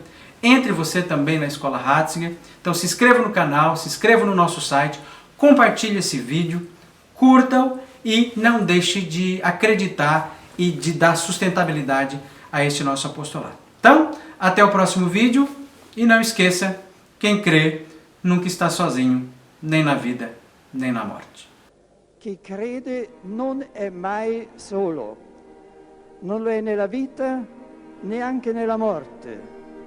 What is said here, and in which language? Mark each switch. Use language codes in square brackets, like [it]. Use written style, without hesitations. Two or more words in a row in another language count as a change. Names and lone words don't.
[pt] Entre você também na Escola Ratzinger. Então se inscreva no canal, se inscreva no nosso site, compartilhe esse vídeo, curta-o e não deixe de acreditar e de dar sustentabilidade a este nosso apostolado. Então, até o próximo vídeo e não esqueça, quem crê nunca está sozinho, nem na vida, nem na morte. [it] Chi crede non è mai solo, non lo è nella vita, neanche nella morte.